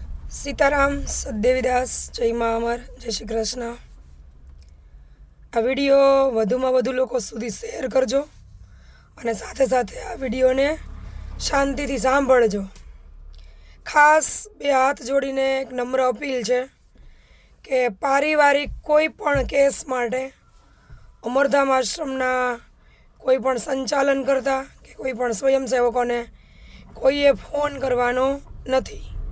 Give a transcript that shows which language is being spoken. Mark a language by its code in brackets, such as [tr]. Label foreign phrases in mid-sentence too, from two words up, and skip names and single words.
[gu] सीताराम सतदेवीदास जय माँ अमर जय श्री कृष्ण। આ વિડિયો વધુમાં વધુ લોકો સુધી શેર કરજો અને સાથે સાથે આ વિડીયોને શાંતિથી સાંભળજો। ખાસ બે હાથ જોડીને એક નમ્ર અપીલ છે કે પારિવારિક કોઈ પણ કેસ માટે અમરધામ આશ્રમના કોઈ પણ સંચાલન કરતા કે કોઈ પણ સ્વયંસેવકોને કોઈએ ફોન કરવાનો નથી।